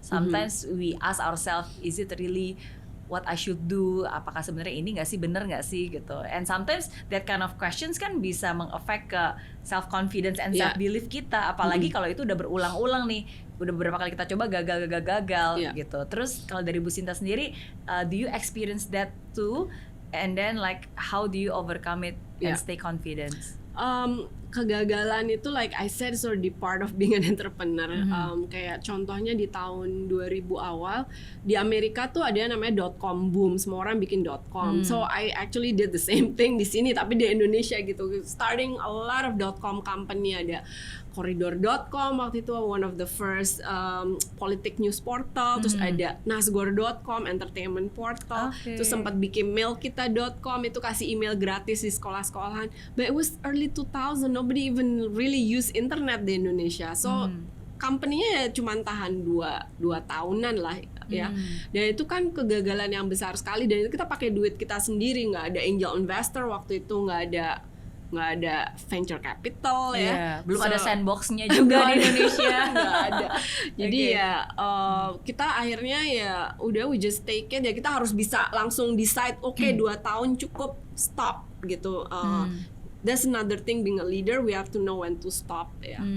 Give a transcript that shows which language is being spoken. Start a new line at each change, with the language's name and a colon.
English: Sometimes we ask ourselves, is it really what I should do?
Indonesian: Apakah sebenarnya ini nggak sih, bener nggak sih gitu?
English: And sometimes that kind of questions
Indonesian: kan bisa meng-affect ke
English: self confidence and self belief
Indonesian: kita, apalagi kalau itu udah berulang-ulang nih, udah beberapa kali kita coba gagal gitu. Terus kalau dari Bu Sinta sendiri,
English: do you experience that too? And then like how do you overcome it and stay confident?
Indonesian: Kegagalan itu
English: like I said is already part of being an entrepreneur.
Indonesian: Kayak contohnya di tahun 2000 awal di Amerika tuh ada yang namanya .com boom, semua orang bikin .com.
English: So I actually did the same thing
Indonesian: di sini tapi di Indonesia gitu.
English: Starting a lot of .com company,
Indonesian: ada Koridor.com waktu itu
English: one of the first
Indonesian: politik news portal, terus ada Nasgor.com entertainment portal, terus sempat bikin mailkita.com itu kasih email gratis di sekolah-sekolahan.
English: But it was early 2000, nobody even really use internet
Indonesian: di Indonesia. So company-nya ya cuma tahan 2 tahunan lah ya. Dan itu kan kegagalan yang besar sekali, dan itu kita pakai duit kita sendiri, nggak ada angel investor waktu itu, nggak ada nggak ada venture capital ya. Belum ada sandbox-nya juga di Indonesia. Nggak ada. Jadi kita akhirnya ya udah
English: we just take it
Indonesian: ya, kita harus bisa langsung decide 2 tahun cukup, stop gitu.
English: That's another thing, being a leader we have to know when to stop ya.